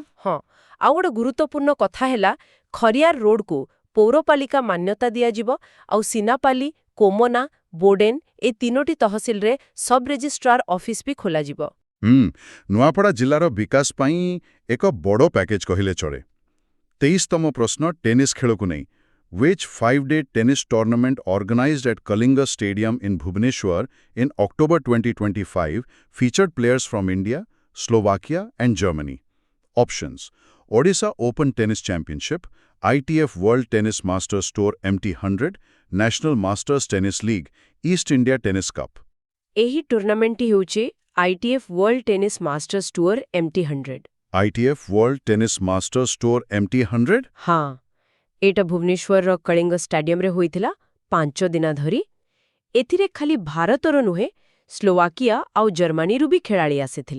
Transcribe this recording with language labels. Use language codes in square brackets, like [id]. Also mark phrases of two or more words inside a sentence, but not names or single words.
[or] ହଁ ଆଉ ଗୋଟେ ଗୁରୁତ୍ୱପୂର୍ଣ୍ଣ କଥା ହେଲା ଖରିଆର ରୋଡକୁ ପୌରପାଳିକା ମାନ୍ୟତା ଦିଆଯିବ ଆଉ ସିନାପାଲି, କୋମନା, ବୋଡେନ ଏ ତିନୋଟି ତହସିଲରେ [en] sub registrar office [or] ବି ଖୋଲାଯିବ। ନୂଆପଡ଼ା ଜିଲ୍ଲାର ବିକାଶ ପାଇଁ ଏକ ବଡ଼ ପ୍ୟାକେଜ କହିଲେ ଚଳେ। 23ତମ ପ୍ରଶ୍ନ ଟେନିସ୍ ଖେଳକୁ ନେଇ। [en] Which 5-day tennis tournament organized at Kalinga Stadium in Bhubaneswar in October 2025 featured players from India, Slovakia and Germany? Options: Odisha Open Tennis Championship, ITF World Tennis Masters Tour MT100, National Masters Tennis League, East India Tennis Cup. [or] ଏହି ଟୁର୍ଣ୍ଣାମେଣ୍ଟଟି ହେଉଛି ITF ୱାର୍ଲ୍ଡ ଟେନିସ୍ ମାଷ୍ଟର୍ସ ଟୁର୍ MT100। [en] ITF World Tennis Masters Tour MT100? [or] ହଁ ଏଇଟା ଭୁବନେଶ୍ୱରର କଳିଙ୍ଗ ଷ୍ଟାଡିୟମରେ ହୋଇଥିଲା 5 ଦିନ ଧରି। ଏଥିରେ ଖାଲି ଭାରତର ନୁହେଁ ସ୍ଲୋଭାକିଆ ଆଉ ଜର୍ମାନୀରୁ ବି ଖେଳାଳି ଆସିଥିଲେ।